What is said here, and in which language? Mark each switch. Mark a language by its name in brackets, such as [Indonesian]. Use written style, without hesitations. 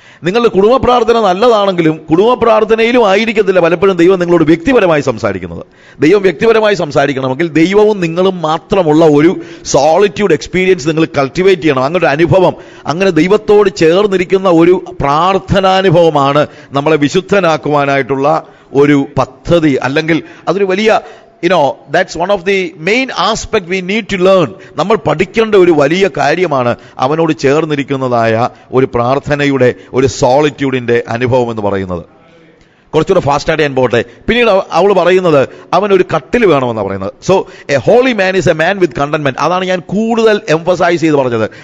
[Malayalam] നിങ്ങളുടെ കുടുംബ പ്രാർത്ഥന നല്ലതാണെങ്കിലും കുടുംബ പ്രാർത്ഥനയിലും ആയിരിക്കത്തില്ല പലപ്പോഴും ദൈവം നിങ്ങളോട് വ്യക്തിപരമായി സംസാരിക്കുന്നത്. ദൈവം വ്യക്തിപരമായി സംസാരിക്കണമെങ്കിൽ ദൈവവും നിങ്ങളും മാത്രമുള്ള ഒരു സോളിറ്റ്യൂഡ് എക്സ്പീരിയൻസ് നിങ്ങൾ കൾട്ടിവേറ്റ് ചെയ്യണം. അങ്ങനെ ഒരു അനുഭവം, അങ്ങനെ ദൈവത്തോട് ചേർന്നിരിക്കുന്ന ഒരു പ്രാർത്ഥനാനുഭവമാണ് നമ്മളെ വിശുദ്ധനാക്കുവാനായിട്ടുള്ള ഒരു പദ്ധതി. അല്ലെങ്കിൽ അതൊരു വലിയ [English] that's one of the main aspect we need to learn. [Malayalam] നമ്മൾ പഠിക്കേണ്ട ഒരു വലിയ കാര്യമാണ് അവനോട് ചേർന്നിരിക്കുന്നതായ ഒരു പ്രാർത്ഥനയുടെ, ഒരു സോളിറ്റ്യൂഡിന്റെ അനുഭവം എന്ന് പറയുന്നത്. കുറച്ചുകൂടെ ഫാസ്റ്റായിട്ട് ഞാൻ പോട്ടെ. പിന്നീട് അവൾ പറയുന്നത് അവൻ ഒരു കട്ടിൽ വേണമെന്നാണ് പറയുന്നത്. [English] So a holy man is a man with contentment. [Malayalam] അതാണ് ഞാൻ കൂടുതൽ എംഫസൈസ് ചെയ്ത് പറഞ്ഞത്.